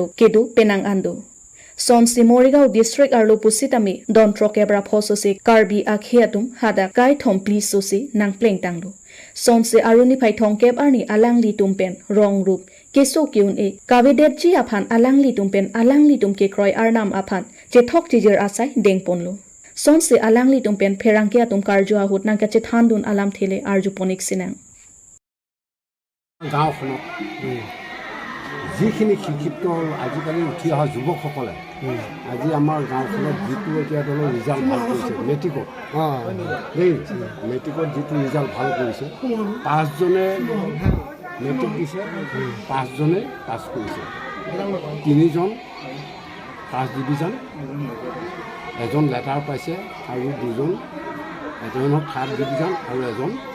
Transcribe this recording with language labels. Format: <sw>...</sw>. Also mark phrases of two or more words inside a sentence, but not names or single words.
<mjw>kedu penang ando Sonsi Morigao district arlo pusitami don trokebra phososi Karbi akhe atum hada kai thom please sosi nang pleng tanglo Sonsi aruni phai thongkep arni alangli tumpen rong rup keso kyun e kavedet ji aphan alangli tum ke kroi arnam aphan che thok tijir asai dengponlo Sonsi alangli tumpen pherangke atum karjo ahut nang kache thandun alam thele arju ponik sinang</mjw> <as>গাঁওখনত যিখিনি শিক্ষিত আজিকালি উঠি অহা যুৱকসকলে আজি আমাৰ গাঁওখনত যিটো এতিয়া ধৰণৰ ৰিজাল্ট ভাল কৰিছে মেট্ৰিকত দেই মেট্ৰিকত যিটো ৰিজাল্ট ভাল কৰিছে 5জনে মেট্ৰিক দিছে 5জনে পাছ কৰিছে 3জন</as> <en>first division</en> <as>এজন লেটাৰ পাইছে আৰু 2জন এজনৰ</as> <en>third division</en> <as>আৰু এজন</as>